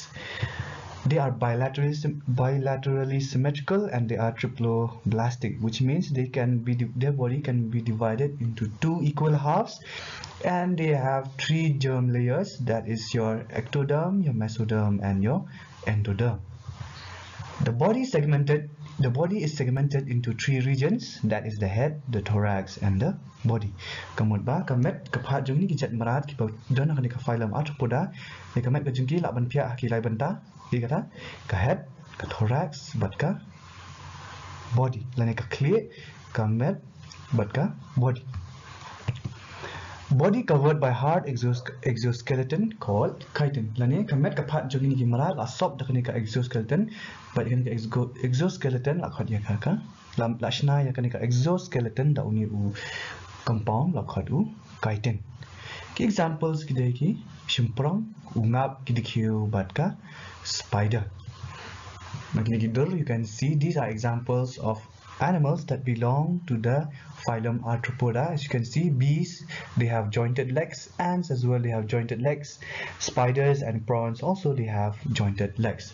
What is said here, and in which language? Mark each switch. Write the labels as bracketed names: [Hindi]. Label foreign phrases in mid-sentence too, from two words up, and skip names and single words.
[English] They are bilaterally symmetrical, and they are triploblastic, which means their body can be divided into 2 equal halves, and they have 3 germ layers, that is your ectoderm, your mesoderm, and your endoderm. The body is segmented into 3 regions, that is the head, the thorax, and the body. [Khasi] Kamut ba kamet kaphat jung ni kijat marat ki dona ka phylum Arthropoda ni kamet ka jungki la ban pia ki lai banta ki kata ka head, ka thorax, bat ka body. Lani ka clear kamet bat ka body. [English] Body covered by hard exoskeleton called chitin. [Khasi] Lani kamet kaphat jung ni ki marat la sob dakani ka exoskeleton, but kan ka exoskeleton la khat ya ka lam lashna ya kan ka exoskeleton da uni u compound la khat u chitin. Ki examples ki dai ki shimprong ungap ki dikhiu bat ka spider. [English] You can see these are examples of animals that belong to the phylum Arthropoda. As you can see, bees, they have jointed legs. Ants as well, they have jointed legs. Spiders and prawns also, they have jointed legs.